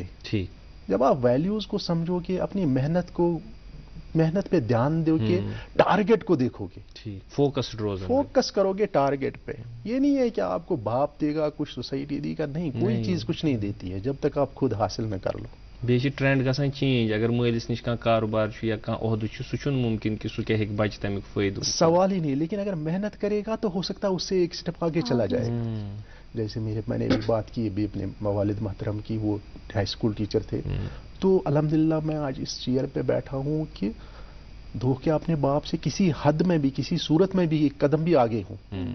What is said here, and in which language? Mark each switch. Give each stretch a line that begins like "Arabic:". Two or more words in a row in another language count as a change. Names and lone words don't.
Urdu: جب آپ ویلیوز کو سمجھو گے, اپنی محنت پہ دھیان دو گے, ٹارگٹ کو دیکھو گے, فوکس کرو گے ٹارگٹ پہ. یہ نہیں ہے کہ آپ کو باپ دے گا, کچھ سوسائٹی دے گا, نہیں, کوئی چیز کچھ نہیں دیتی ہے جب تک آپ خود حاصل نہ کر لو.
Kashmiri: بیٚیہِ چھِ ٹرینڈ گژھان چینج. اگر مٲلِس نِش کانٛہہ کاروبار چھُ یا کانٛہہ عہدٕ چھُ, سُہ چھُنہٕ مُمکِن کہِ سُہ کیٛاہ ہیٚکہِ بَچہِ تَمیُک فٲیدٕ.
Urdu: سوال ہی نہیں. لیکن اگر محنت کرے گا تو ہو سکتا ہے اس سے ایک سٹیپ آگے چلا جائے گا. جیسے میں نے ایک بات کی ابھی اپنے والد محترم کی, وہ ہائی اسکول ٹیچر تھے. تو الحمدللہ میں آج اس چیئر پہ بیٹھا ہوں کہ دھوکے اپنے باپ سے کسی حد میں بھی, کسی صورت میں بھی ایک قدم بھی آگے ہوں.